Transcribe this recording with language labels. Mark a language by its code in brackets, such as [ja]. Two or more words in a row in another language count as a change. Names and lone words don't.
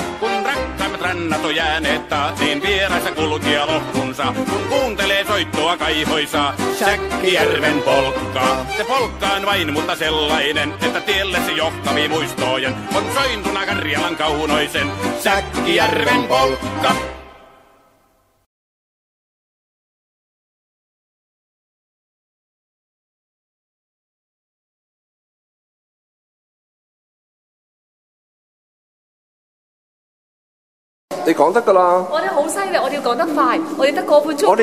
[fi] Kun rakkaimmat rannat on jääneet taas, niin vieressä kulkija lohdunsa. Kun kuuntelee soittoa kaihoisaa, Säkkijärven polkkaa. Se polkka on vain, mutta sellainen, että tielle se johtavi muistojen. On sointuna Karjalan kaunoisen Säkkijärven polkka. [yue] 你講得㗎啦！我哋好犀利，我哋要講得快，我哋得個半鐘頭。